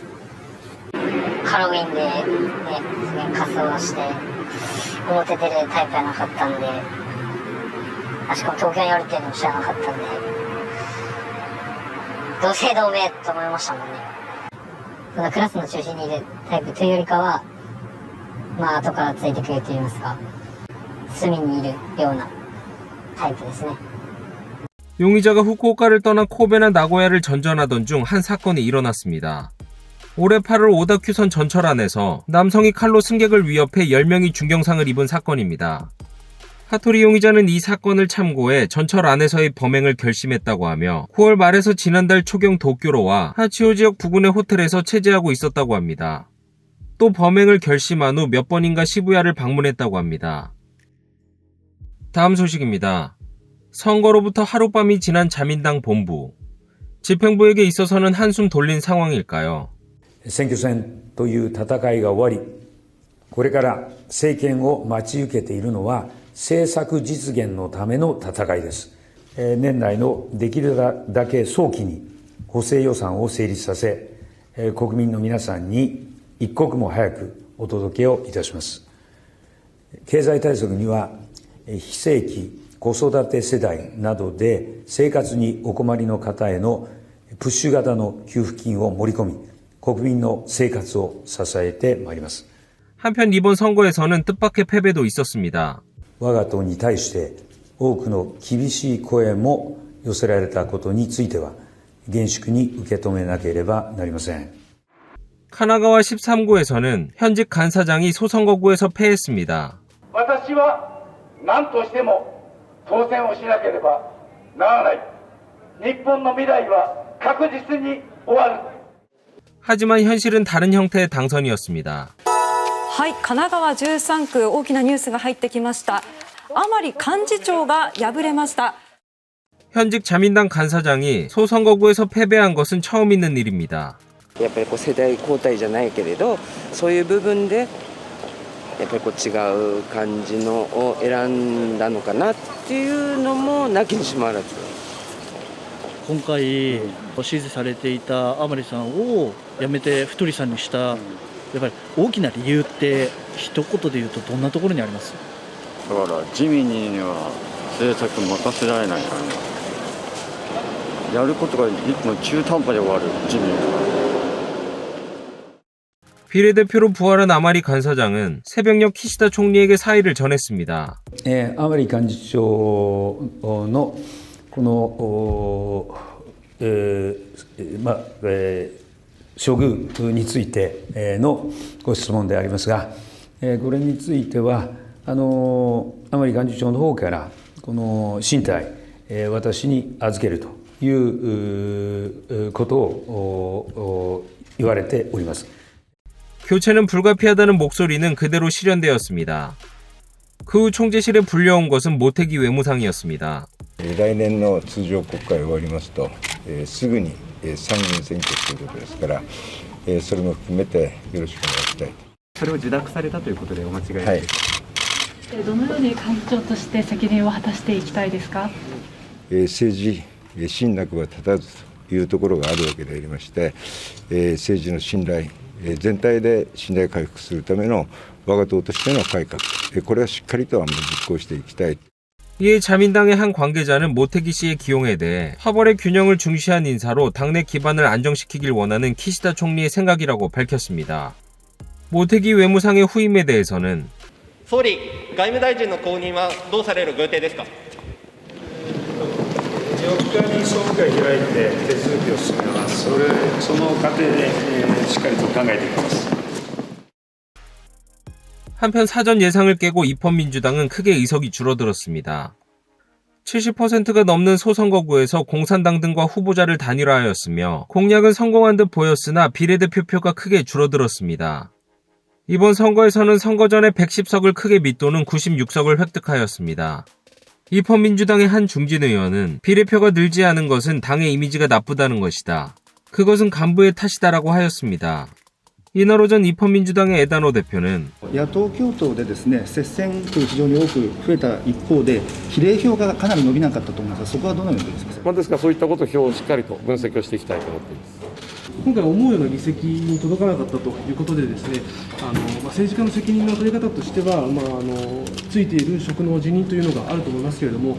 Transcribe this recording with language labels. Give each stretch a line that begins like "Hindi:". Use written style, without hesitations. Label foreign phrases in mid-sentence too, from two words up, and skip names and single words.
Japanese: ハロウィンでね、仮装をして表出るタイプじゃなかったんで、しかも東京におるっていうのも知らなかったんで、同姓同名と思いましたもんね。そのクラスの中心にいるタイプというよりかは、まあ後からついてくると言いますか、隅にいるようなタイプですね。
Korean: 용의자가 후쿠오카를 떠나 코베나 나고야를 전전하던 중 한 사건이 일어났습니다. 올해 8월 오다큐선 전철 안에서 남성이 칼로 승객을 위협해 10명이 중경상을 입은 사건입니다. 하토리 용의자는 이 사건을 참고해 전철 안에서의 범행을 결심했다고 하며 9월 말에서 지난달 초경 도쿄로와 하치오 지역 부근의 호텔에서 체제하고 있었다고 합니다. 또 범행을 결심한 후 몇 번인가 시부야를 방문했다고 합니다. 다음 소식입니다. 선거로부터 하룻밤이 지난 자민당 본부. 집행부에게 있어서는 한숨 돌린 상황일까요?
Japanese: 選挙戦という戦いが終わり、これから政権を待ち受けているのは政策実現のための戦いです。年内のできるだけ早期に補正予算を成立させ、国民の皆さんに一刻も早くお届けをいたします。経済対策には非正規、子育て世代などで生活にお困りの方へのプッシュ型の給付金を盛り込み、国民の生活を支えてまいります。
Korean: 한편 이번 선거에서는 뜻밖의 패배도 있었습니다.
Japanese: 我が党に対して多くの厳しい声も寄せられたことについては厳粛に受け止めなければなりません。
Korean: 카나가와 13구에서는 현직 간사장이 소선거구에서 패했습니다.
Japanese: 私は何としても当選をしなければならない。日本の未来は確実に終わる。
Korean: 하지만 현실은 다른 형태의 당선이었습니다.
Japanese: はい、神奈川13区大きなニュースが入ってきました。甘利幹事長が敗れました。
Korean: 현직 자민당 간사장이 소선거구에서 패배한 것은 처음 있는 일입니다.
Japanese: やっぱり世代交代じゃないけれど、そういう部分でやっぱり違う感じのを選んだのかなっていうのもなきにしもあらず。今回支持されていた甘利さんを辞めて太さんにしたやっぱり大きな理由って一言で言うとどんなところにあります？だから自民には政策持たせられないからね。やることがいつも中途半端で終わる自民は。
Korean: 비례대표로 부활한 아마리 간사장은 새벽녘 키시다 총리에게 사의를 전했습니다.
Japanese: 甘利幹事長のこの処遇についてのご質問でありますが、これについては甘利幹事長の方からこの進退私に預けるということを言われております。
Korean: 교체는 불가피하다는 목소리는 그대로 실현되었습니다. 그 후 총재실에 불려온 것은 모태기 외무상이었습니다.
Japanese: 来年の通常国会終わりますと、すぐに参議院選挙ということですから、それも含めてよろしくお願いしたい。それを受諾されたということでお間違いないはい。どのように幹事長として責任を果たしていきたいですか？政治信託は立たずというところがあるわけでありまして、政治の信頼全体で信頼回復するための我が党としての改革、これはしっかりと実行していきたい。
Korean: 이에 자민당의 한 관계자는 모태기 씨의 기용에 대해 파벌의 균형을 중시한 인사로 당내 기반을 안정시키길 원하는 키시다 총리의 생각이라고 밝혔습니다. 모태기 외무상의 후임에 대해서는
Japanese: 総理、外務大臣の後任はどうされるご予定ですか。 4日に総務会開いて手続きを進めます。その過程で、しっかりと考えていきます。
Korean: 한편 사전 예상을 깨고 입헌민주당은 크게 의석이 줄어들었습니다. 70%가 넘는 소선거구에서 공산당 등과 후보자를 단일화하였으며 공약은 성공한 듯 보였으나 비례대표표가 크게 줄어들었습니다. 이번 선거에서는 선거 전에 110석을 크게 밑도는 96석을 획득하였습니다. 입헌민주당의 한 중진 의원은 비례표가 늘지 않은 것은 당의 이미지가 나쁘다는 것이다. 그것은 간부의 탓이다라고 하였습니다. 이날 오전 입헌민주당의 에다노 대표는
Japanese: 野党共闘でですね、接戦という非常に多く増えた一方で、比例票がかなり伸びなかったと思いますが、そこはどのように分析されますか。ですからそういったことを票をしっかりと分析をしていきたいと思っています。今回思うような議席に届かなかったということでですね、政治家の責任の取り方としては、ついている職の辞任というのがあると思いますけれども、